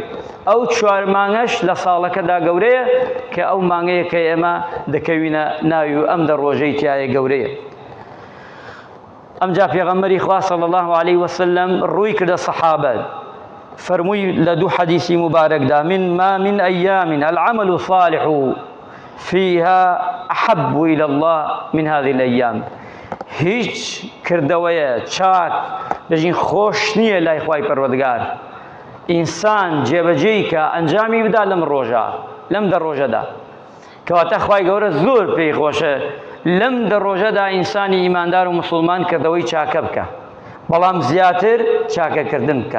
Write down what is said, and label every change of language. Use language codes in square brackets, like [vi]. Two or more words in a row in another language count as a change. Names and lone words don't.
[ckb] ئەو 4 مانگەش لە ساڵەکەدا گەورەیە کە ئەو مانگەیە کە ئێمە دەکەوینە ناوی و ئەم ڕۆژەی تایە گەورەیە. ئەمجا پێغەمبەری خوا [ar] صلی الله عليه وسلم [ckb] ڕووی کردە سەحابە، فەرمووی لە 2 حەدیسی مبارەکدا [ar] ما من أيام العمل الصالح فيها أحب إلى الله من هذه الأيام. [ckb] هیچ کردەوەیە چاک دەژین خۆش نییە لای خوای پەروەردگار ئینسان جێبەجێی کە ئەنجامی بدا لەم ڕۆژەدا، کەواتە خوای گەورە زۆر پێی خۆشە لەم ڕۆژەدا ئینسانی ئیماندار و مسلمان کردەوەی چاکە بکە، بەڵام زیاتر چاکەکردن بکە.